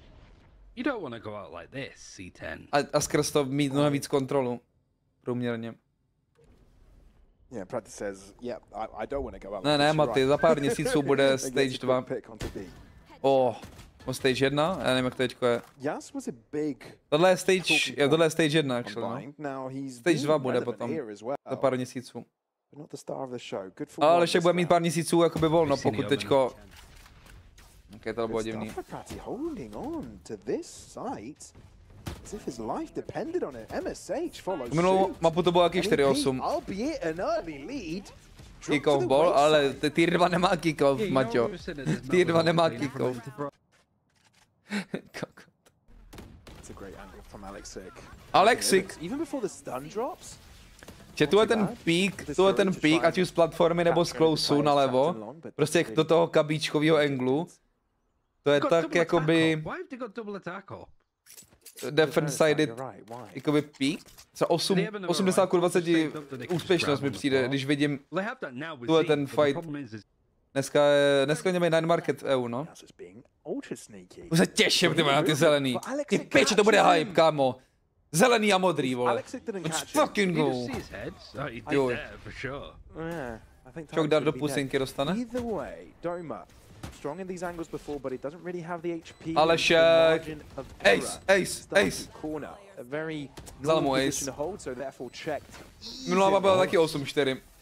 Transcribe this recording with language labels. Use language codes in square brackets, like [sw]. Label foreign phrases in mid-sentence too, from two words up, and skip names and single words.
[cs] A skrz to mít mnohem víc kontrolu. Průměrně. Ne, Maty, za pár měsíců bude stage 2. Stage 1? Já nevím, jak to teďko je. Tohle je stage 1, actually, no. Stage 2 bude potom, za pár měsíců. Ale Alešek bude mít pár měsíců jakoby volno, pokud teďko... Ok, to bylo divný. Minulou mapu to bylo jaký 4-8. [en] Kick-off ball, [cs] ale tier 2 nemá kick-off, Maťo. Tier 2 nemá kick-off. Alexiiik. Že tu je ten pík, ať už z platformy nebo z closeu nalevo, prostě do toho kabíčkového anglu. To je tak jakoby... Defense-sided, jakoby peak. Co 80/20 úspěšnost mi přijde, když vidím tuhle ten fight. Dneska mají [en] night market [cs] EU, no. Už se těším, ty na ty zelený. Ty piče, to bude hype, kámo. Zelený a modrý, vole. [en] Let's fucking go. [cs] Jo. Čok dát do pusinky dostane. Alešek. Ace. Vzal mu ace. Minulá byla taky 8-4.